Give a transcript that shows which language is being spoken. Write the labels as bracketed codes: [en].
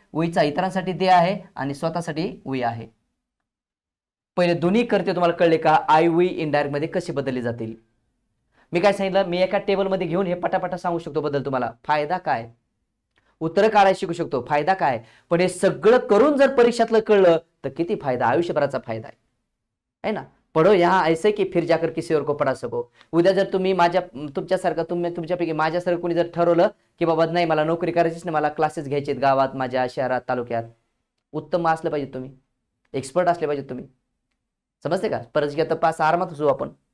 [mr] वीचा इतरांसाठी दे आहे आणि स्वतःसाठी वी आहे. पहिले दोन्ही करते तुम्हाला कळले का? आय वी इनडायरेक्ट मध्ये कसे बदलले जातील. मी काय सांगितलं, मी एका टेबलमध्ये घेऊन हे पटापटा सांगू शकतो बदल तुम्हाला. फायदा काय? उत्तर काढायला शिकू शकतो, फायदा काय? पण हे सगळं करून जर परीक्षातलं कळलं तर किती फायदा, आयुष्यभराचा फायदा आहे ना. [hi] पढो यहाँ ऐसे की फिर जाकर किसी और को पढ़ा सको. [mr] उद्या जर तुम्ही तुमच्यासारखं तुमच्यापैकी माझ्यासारखं कोणी जर ठरवलं की बाबा नाही मला नोकरी करायचीच नाही, मला क्लासेस घ्यायचे गावात, माझ्या शहरात, तालुक्यात, उत्तम असलं पाहिजे तुम्ही, एक्सपर्ट असले पाहिजे तुम्ही. समजते का? परीक्षा तपास आरामात असू आपण.